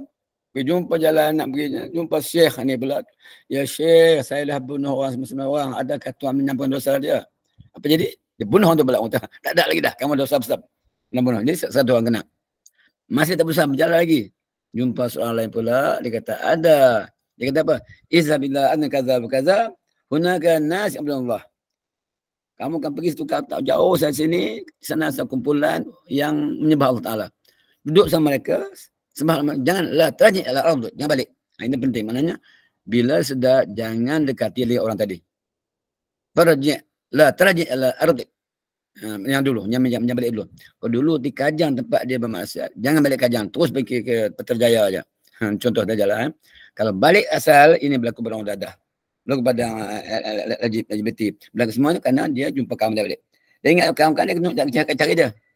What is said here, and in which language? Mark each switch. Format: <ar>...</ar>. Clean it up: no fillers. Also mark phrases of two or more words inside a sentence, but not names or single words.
<ms>Pergi jumpa jalan, nak pergi jumpa syekh ni pula. Ya syekh, saya dah bunuh orang 99 orang. Adakah Tuhan menyampaikan dosa dia? Apa jadi? Dia bunuh orang tu pula. Tak ada lagi dah, kamu dosa besar. Nak bunuh. Jadi satu orang kena. Masih tak berusaha berjalan lagi. Jumpa seorang lain pula, dia kata ada. Dia kata apa?</ms> <ar>اذهب إلى أن كذا وكذا، هناك ناس الله.</ar> <ms>Kamu kan pergi situ tak jauh dari sini, di sana ada kumpulan yang menyembah Allah Taala. Duduk sama mereka, sembah, jangan la</ms> <ar>ترجع على أرض,</ar> <ms>jangan balik. Ini penting, maknanya bila sedar jangan dekati lihat orang tadi.</ms> <ar>ترجع لا ترجع على أرض.</ar> <ms>Yang dulu, yang balik dulu. Kalau dulu di Kajang tempat dia bermaksiat, jangan balik Kajang, terus pergi ke Putrajaya aja. Contoh saja lah. Kalau balik asal, ini berlaku pada orang dadah. Berlaku pada LGBT. Berlaku semua itu kerana dia jumpa kawan dia balik. Dia ingat kawan-kawan dia kena cari dia.</ms>